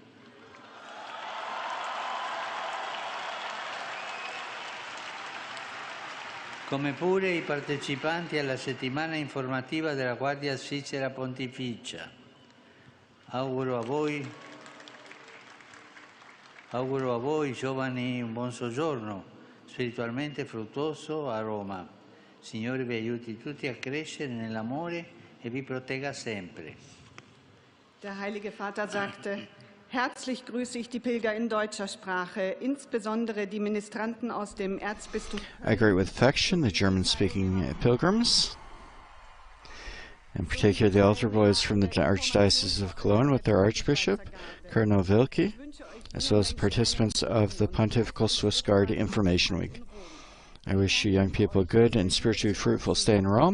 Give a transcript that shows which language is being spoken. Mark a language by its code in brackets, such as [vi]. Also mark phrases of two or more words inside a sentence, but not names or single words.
[it] Come pure i partecipanti alla settimana informativa della Guardia Svizzera Pontificia. Auguro a voi giovani un buon soggiorno spiritualmente fruttuoso a Roma. Signore vi aiuti tutti a crescere nell'amore e vi protegga sempre. [de] Der Heilige Vater sagte: Herzlich grüße ich die Pilger in deutscher Sprache, insbesondere die Ministranten aus dem Erzbistum. [en] I greet with affection the German-speaking pilgrims, in particular the altar boys from the Archdiocese of Cologne with their Archbishop, Cardinal Wilke, as well as the participants of the Pontifical Swiss Guard Information Week. I wish you young people a good and spiritually fruitful stay in Rome.